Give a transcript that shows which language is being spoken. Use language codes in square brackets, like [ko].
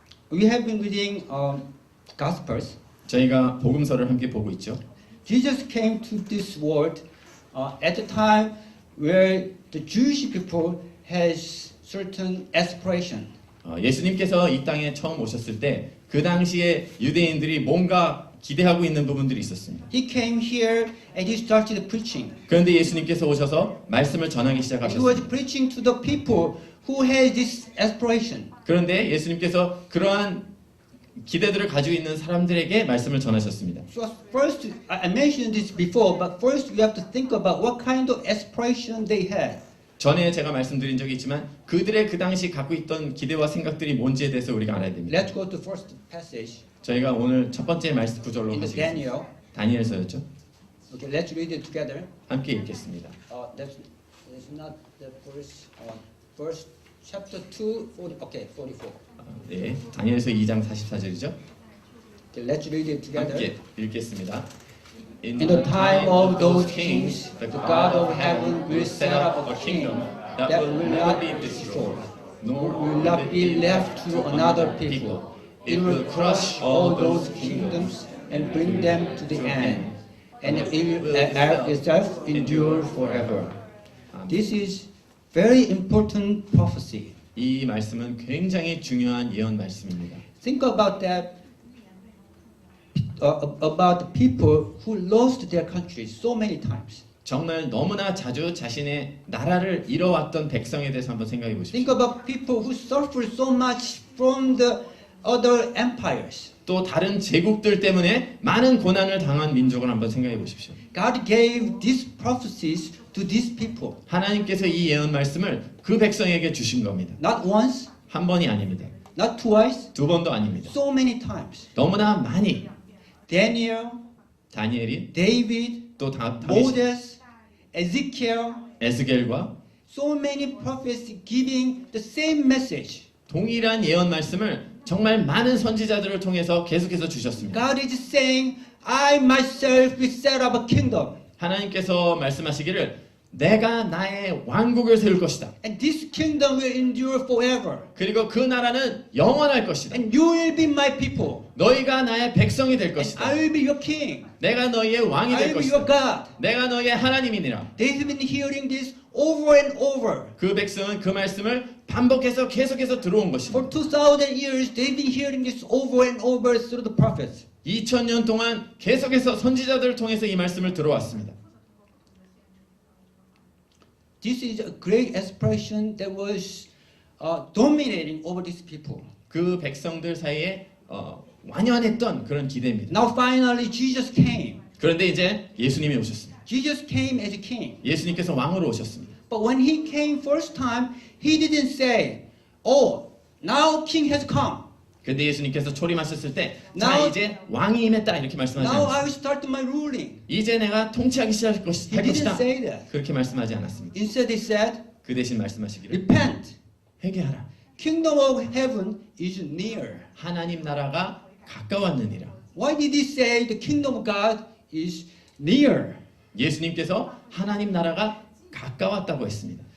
[en] We have been reading Gospels. [ko] 저희가 복음서를 함께 보고 있죠. [en] Jesus came to this world at the time where the Jewish people has certain aspiration. [ko] 예수님께서 이 땅에 처음 오셨을 때 그 당시에 유대인들이 뭔가 기대하고 있는 부분들이 있었습니다. [en] He came here and he started preaching. [ko] 그런데 예수님께서 오셔서 말씀을 전하기 [en] He was [ko] 시작하셨습니다. [en] preaching to the people who had this aspiration. [ko] 그런데 예수님께서 그러한 기대들을 가지고 있는 사람들에게 말씀을 전하셨습니다. [en] So first, I mentioned this before, but first we have to think about what kind of aspiration they had. [ko] 전에 제가 말씀드린 적이 있지만 그들의 그 당시 갖고 있던 기대와 생각들이 뭔지에 대해서 우리가 알아야 됩니다. [en] Let's go to first passage [ko] 저희가 오늘 첫 번째 말씀 구절로 [en] in the [ko] 가시겠습니다. [en] Daniel. [ko] 다니엘서였죠. [en] Okay, let's read it together. [ko] 함께 읽겠습니다. [en] That's not the first chapter 2, 40. Okay, 44. [ko] 네, 다니엘서 2장 44절이죠. [en] Okay, let's read it together. [ko] 함께 읽겠습니다. [en] In the time of those kings, the God of heaven will set up a kingdom that will not be destroyed, nor will not be left to another people. It will crush all those kingdoms and bring them to the end, and it will itself endure forever. This is very important prophecy. [ko] 이 말씀은 굉장히 중요한 예언 말씀입니다. [en] Think about that. About the people who lost their country so many times. [ko] 정말 너무나 자주 자신의 나라를 잃어왔던 백성에 대해서 한번 생각해 보십시오. [en] Think about people who suffered so much from the other empires. [ko] 또 다른 제국들 때문에 많은 고난을 당한 민족을 한번 생각해 보십시오. [en] God gave these prophecies to these people. [ko] 하나님께서 이 예언 말씀을 그 백성에게 주신 겁니다. [en] Not once, [ko] 한 번이 아닙니다. [en] not twice, [ko] 두 번도 아닙니다. [en] so many times. [ko] 너무나 많이 [en] Daniel, [ko] 다니엘이 [en] David, [ko] 또 다윗, [en] Moses, Ezekiel, [ko] 에스겔과 [en] so many prophets giving the same message. [ko] 동일한 예언 말씀을 정말 많은 선지자들을 통해서 계속해서 주셨습니다. [en] God is saying, I myself will set up a kingdom. [ko] 하나님께서 말씀하시기를 내가 나의 왕국을 세울 것이다. [en] And this kingdom will endure forever. [ko] 그리고 그 나라는 영원할 것이다. [en] And you will be my people. [ko] 너희가 나의 백성이 될 [en] And [ko] 것이다. [en] I will be your king. [ko] 내가 너희의 왕이 [en] I [ko] 될 [en] will be your [ko] 것이다. [en] God. [ko] 내가 너희의 하나님이니라. [en] They have been hearing this over and over. [ko] 그 백성은 그 말씀을 반복해서 계속해서 들어온 [en] For [ko] 것입니다. [en] 2,000 years, they've been hearing this over and over through the prophets. [ko] 2000년 동안 계속해서 선지자들을 통해서 이 말씀을 들어왔습니다. [en] This is a great expression that was dominating over these people. [ko] 그 백성들 사이에 완연했던 그런 기대입니다. [en] Now finally Jesus came. [ko] 그런데 이제 예수님이 오셨습니다. [en] Jesus came as a king. [ko] 예수님께서 왕으로 오셨습니다. [en] But when he came first time, he didn't say, "Oh, now king has come. [ko] 그런데 예수님께서 초림하셨을 때, 자 [en] Now- [ko] 이제 왕이 임했다 이렇게 말씀하지 [en] Now I [ko] 않았습니다. [en] will start my ruling." [ko] 이제 내가 통치하기 시작할 [en] He [ko] 것이다. [en] didn't say that. [ko] 그렇게 말씀하지 않았습니다. [en] Instead, he said, [ko] 그 대신 말씀하시기를 [en] "Repent. [ko] 회개하라. [en] Kingdom of heaven is near." [ko] 하나님 나라가 가까웠느니라. [en] Why did he say the kingdom of God is near? [ko] 예수님께서 하나님 나라가 가까웠다고 했습니다.